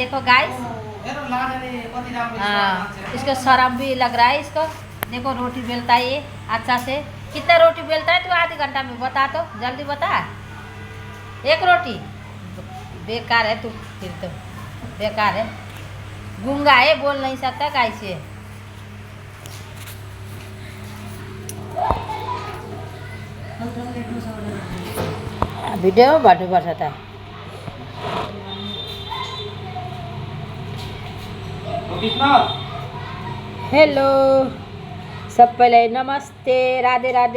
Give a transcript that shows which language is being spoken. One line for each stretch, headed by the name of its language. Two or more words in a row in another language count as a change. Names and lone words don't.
Hindi: देखो गाइस, हाँ, इसको शर्म भी लग रहा है इसको। देखो रोटी बेलता है ये अच्छा से। कितना रोटी बेलता है तू आधे घंटा में? बता तो, जल्दी बता। एक रोटी बेकार है तू, फिर तो बेकार है। गूंगा है, बोल नहीं सकता कैसे।
Nepali: भिडियो भन्नुपर्छ त। हेलो सबैलाई नमस्ते, राधे राधे।